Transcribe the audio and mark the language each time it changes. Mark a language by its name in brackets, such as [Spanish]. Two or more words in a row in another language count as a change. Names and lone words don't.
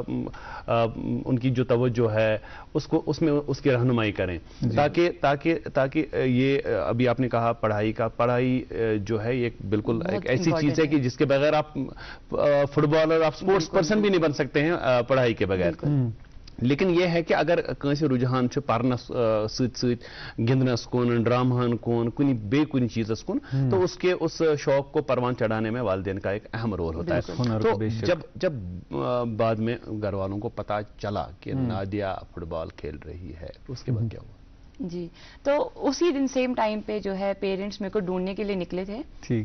[Hindi] उनकी जो तवज्जो है उसको उसमें उसकी रहनुमाई करें, ताकि ये अभी आपने कहा पढ़ाई जो है ये बिल्कुल एक ऐसी चीज़ है कि जिसके बगैर आप फुटबॉलर, आप [English] sports person [Hindi] भी नहीं बन सकते हैं पढ़ाई के बगैर। लेकिन यह है कि अगर कहीं रुझान [Kashmiri] पारनस गिंदनस कुन, ड्रामहन कुन, कुनी बे कुनी चीज़स कुन, [Hindi] तो उसके उस शौक को परवान चढ़ाने में वालिदैन का एक अहम रोल होता है। तो जब बाद में घर वालों को पता चला कि नादिया फुटबॉल खेल रही है, उसके बाद क्या हुआ? जी, तो उसी दिन [English] same time [Hindi] पे जो है पेरेंट्स मेरे को ढूंढने के लिए निकले थे।